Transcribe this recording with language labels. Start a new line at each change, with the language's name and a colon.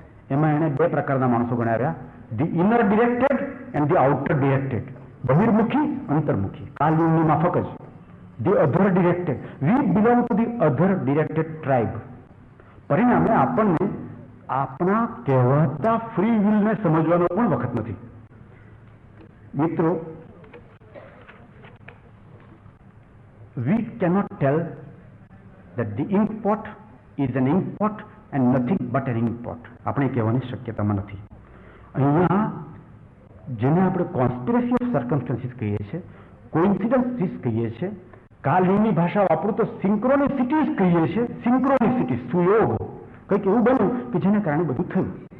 Gujarati: એમાં એણે બે પ્રકારના માણસો ગણાવ્યા,
English: The inner directed and the outer directed.
Gujarati: બહિર્મુખી, અંતર્મુખી. કાલની માફક જ.
English: The other directed, we belong to the other directed tribe.
Gujarati: પરિણામે આપણને આપણા કહેવાતા ફ્રી વિલને સમજવાનો પણ વખત નથી.
English: મિત્રો, we cannot tell that the ink pot is an ink pot and nothing but an ink pot.
Gujarati: આપણે કહેવાની શક્યતામાં નથી. અહીંયા જેને આપણે કોન્સ્પિરસી ઓફ સર્કમસ્ટન્સીસ કહીએ છીએ, કોઇન્સિડન્સીસ કહીએ છીએ, કાલની ભાષા વાપરું તો સિંક્રોનિસિટીઝ કહીએ છીએ. સિંક્રોનિસિટી, સુયોગ, કંઈક એવું બન્યું કે જેને કારણે બધું થયું.